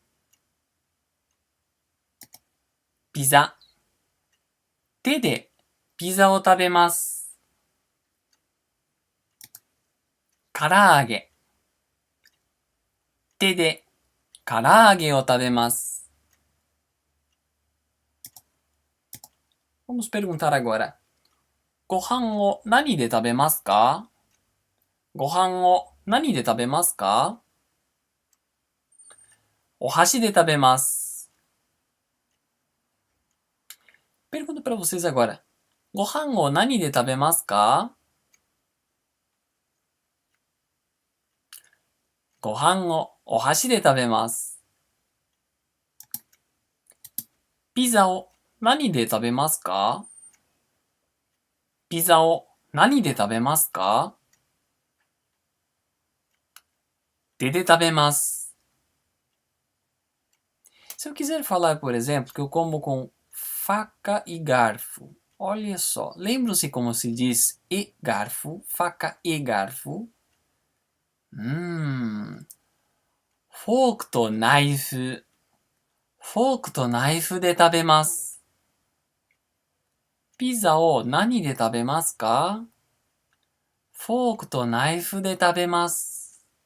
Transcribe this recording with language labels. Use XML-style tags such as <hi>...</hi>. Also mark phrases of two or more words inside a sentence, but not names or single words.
<ja>ピザ。手でピザを食べます。唐揚げ。手で唐揚げを食べます。</ja> <pt>Vamos perguntar agora.</pt> <ja>ご飯を何で食べますか？ご飯を何で食べますか？お箸で食べます。</ja> <pt>Pergunto para vocês agora.</pt> <ja>ご飯を何で食べますか？ご飯をお箸で食べます。ピザを何で食べますか？ピザを何で食べますか？手で食べます。</ja> <pt>Se eu quiser falar, por exemplo, que eu como com faca e garfo. Olha só, lembram-se como se diz e garfo? Faca e garfo?</pt> <ja>フォークとナイフ。フォークとナイフで食べます。ピザを何で食べますか？フォークとナイフで食べます。</ja>